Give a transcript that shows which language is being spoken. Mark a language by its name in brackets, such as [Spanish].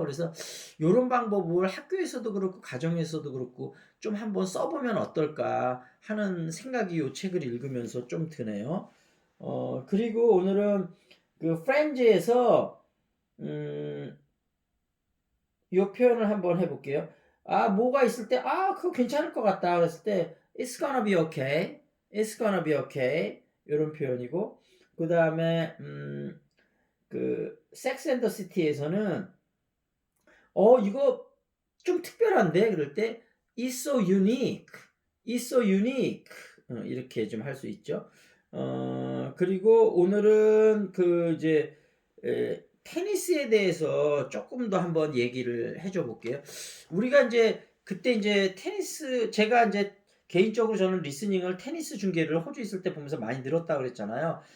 [Korean] 그래서 요런 방법을 학교에서도 그렇고 가정에서도 그렇고 좀 한번 써보면 어떨까 하는 생각이 요 책을 읽으면서 좀 드네요. 그리고 오늘은 그 프렌즈에서 음, 요 표현을 한번 해볼게요. 뭐가 있을 때, 그거 괜찮을 것 같다. 그랬을 때, [English] it's gonna be okay. it's gonna be okay. [Korean] 요런 표현이고, 그 다음에, 그, Sex and the City에서는, 이거 좀 특별한데? 그럴 때, [English] it's so unique. it's so unique. [Korean] 이렇게 좀 할 수 있죠. 그리고 오늘은 그, 이제, 테니스에 대해서 조금 더 한번 얘기를 해줘 볼게요. 우리가 이제 그때 이제 테니스 제가 이제 개인적으로 저는 리스닝을 테니스 중계를 호주 있을 때 보면서 많이 늘었다고 그랬잖아요.